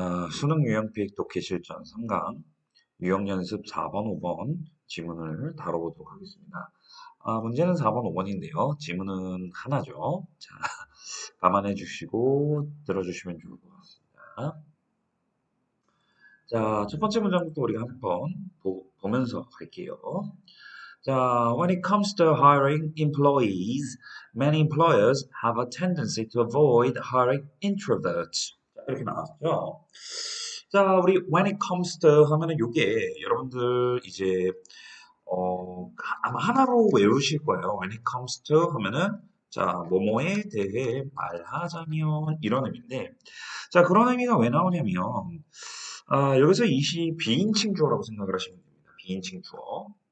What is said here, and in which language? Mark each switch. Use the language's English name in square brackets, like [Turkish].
[Korean] 수능 유형 피익 독해 실전 3강 유형 연습 4번, 5번 지문을 다뤄보도록 하겠습니다. 문제는 4번, 5번인데요. 지문은 하나죠. 자, 감안해 주시고 들어주시면 좋을 것 같습니다. 자, 첫 번째 문장부터 우리가 한번 보면서 갈게요. [English] 자, when it comes to hiring employees, many employers have a tendency to avoid hiring introverts. [Korean] 자, 이렇게 나왔죠. 자, 우리 [English] when it comes to [Korean] 하면은 요게 여러분들 이제 아마 하나로 외우실 거예요. [English] when it comes to [Korean] 하면은 자, 뭐뭐에 대해 말하자면 이런 의미인데 자, 그런 의미가 왜 나오냐면 여기서 이시 비인칭 주어라고 생각을 하시면 됩니다. 비인칭 주어.